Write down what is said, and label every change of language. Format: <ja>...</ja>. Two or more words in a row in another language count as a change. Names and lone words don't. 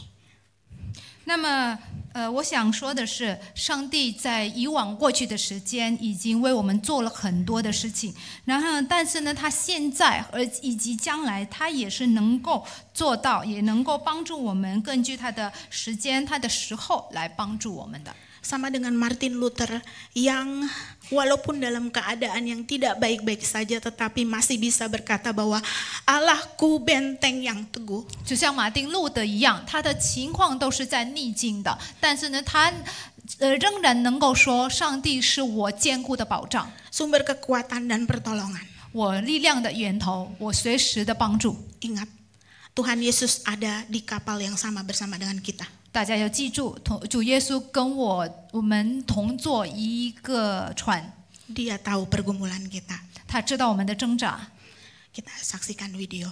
<zh>那么，我想说的是，上帝在以往过去的时间已经为我们做了很多的事情，然后，但是呢，他现在以及将来，他也是能够做到，也能够帮助我们，根据他的时间、他的时候来帮助我们的。</zh> <id>Sama dengan Martin Luther yang walaupun dalam keadaan yang tidak baik-baik saja tetapi masih bisa berkata bahwa Allahku benteng yang teguh.</id> <zh>就像马丁路德一样，他的情况都是在逆境的，但是呢，他仍然能够说，上帝是我坚固的保障，</zh> <id>Sumber kekuatan dan pertolongan.</id> <zh>我力量的源头，我随时的帮助。</zh> <id>Ingat, Tuhan Yesus ada di kapal yang sama bersama dengan kita.</id> <zh>大家要记住，主耶稣跟我们同坐一个船，</zh> <id>Dia tahu pergumulan kita.</id> <zh>他知道我们的挣扎。</zh> <id>Kita saksikan video.</id>